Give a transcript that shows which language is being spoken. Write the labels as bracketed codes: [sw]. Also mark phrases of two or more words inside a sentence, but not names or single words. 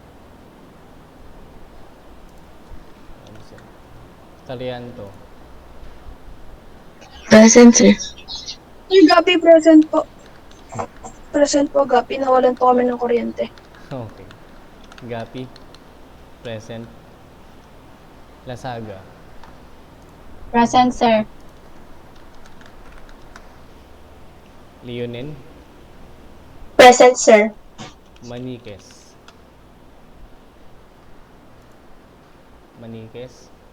[en] Absent. Tarianto. Present, sir. [tl] Yung Gabi, present po. Present po, Gabi. Nawalan po kami ng kuryente. [en] Okay. Gapi. Present. Lasaga. Present, sir. Leonin. Present, sir. Maniques. Maniques.